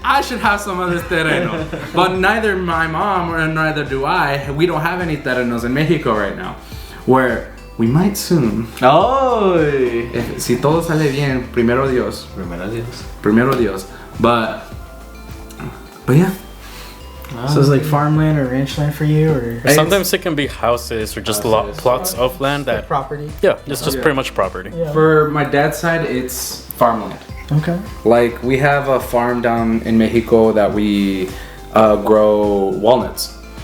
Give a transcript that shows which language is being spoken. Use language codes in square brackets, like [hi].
[en] I should have some of this terreno. But neither my mom or neither do I. We don't have any terrenos in Mexico right now. Where we might soon. Oh. [es] Si todo sale bien, primero Dios. [en] Primero Dios. But yeah. So it's like farmland or ranch land for you, or Sometimes it can be houses or just plots of land that. property? Yeah, it's just pretty much property. Yeah. For my dad's side, it's farmland. Okay. Like we have a farm down in Mexico that we grow walnuts.